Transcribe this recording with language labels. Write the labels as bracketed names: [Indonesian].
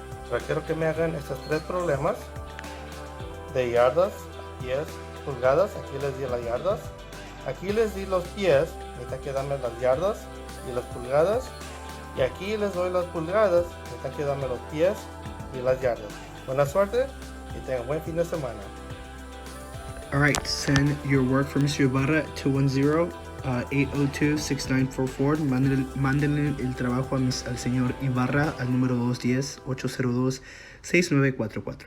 [Spanish] Ahora quiero que me hagan estos 3 problemas de yardas, pies, pulgadas. Aquí les di las yardas, aquí les di los pies, necesitan que darme las yardas y las pulgadas, y aquí les doy las pulgadas, necesitan que darme los pies y las yardas. Buena suerte y tengan buen fin de semana. [English] All right, send your work for Mr. Ibarra 210-802-6944. [Spanish] Mándenle el trabajo al señor Ibarra al número 210-802-6944.